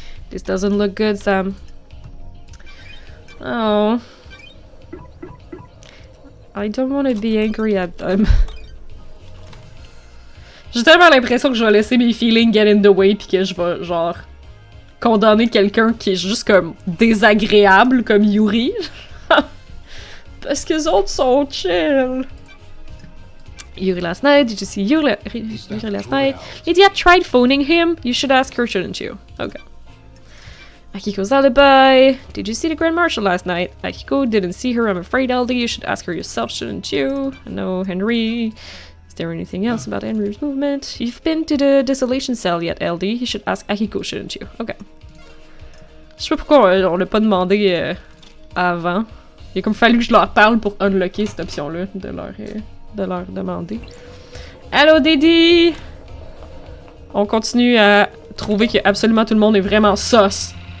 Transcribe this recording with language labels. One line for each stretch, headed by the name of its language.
English: This doesn't look good, Sam. Oh. I don't want to be angry at them.
French: J'ai tellement l'impression que je vais laisser mes feelings
English: get in the way
French: pis que je vais, genre, condamner quelqu'un qui est juste comme désagréable, comme Yuri. Parce que les autres sont chill.
English: Yuri last night, did you see Yuri last night? Lydia tried phoning him. You should ask her, shouldn't you? Okay. Akiko's alibi. Did you see the Grand Marshal last night? Akiko didn't see her, I'm afraid, LD. You should ask her yourself, shouldn't you? No, Henry. Is there anything else about Henry's movement? You've been to the Desolation Cell yet, LD. You should ask Akiko, shouldn't you? Okay.
French: Je sais pas pourquoi on l'a pas demandé avant. Il a comme fallu que je leur parle pour unlocker cette option-là, de leur demander. Allô, Didi! On continue à trouver que absolument tout le monde est vraiment sauce.